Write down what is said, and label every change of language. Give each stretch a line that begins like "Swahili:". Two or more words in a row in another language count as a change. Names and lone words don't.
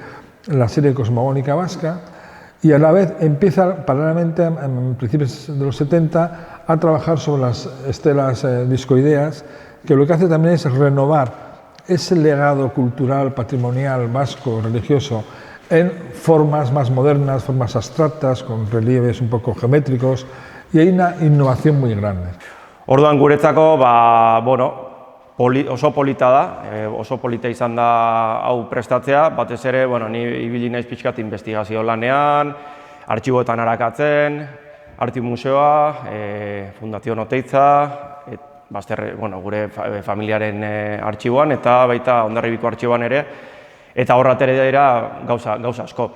Spanish: la serie cosmogónica vasca, y a la vez empieza paralelamente, en principios de los 70, a trabajar sobre las estelas discoideas, que lo que hace también es renovar ese legado cultural, patrimonial, vasco, religioso, en formas más modernas, formas abstractas, con relieves un poco geométricos, y hay una innovación muy grande.
Basque: Orduan guretzako, oso polita da, oso polita izan da hau prestatzea, batez ere, ni ibili naiz pixkat investigazio lanean, artxiboetan arakatzen, Arti Museoa, Fundazio Oteiza, gure familiaren artxiboan eta baita Hondarribiko artxiboan ere, eta horratere dira gauza asko.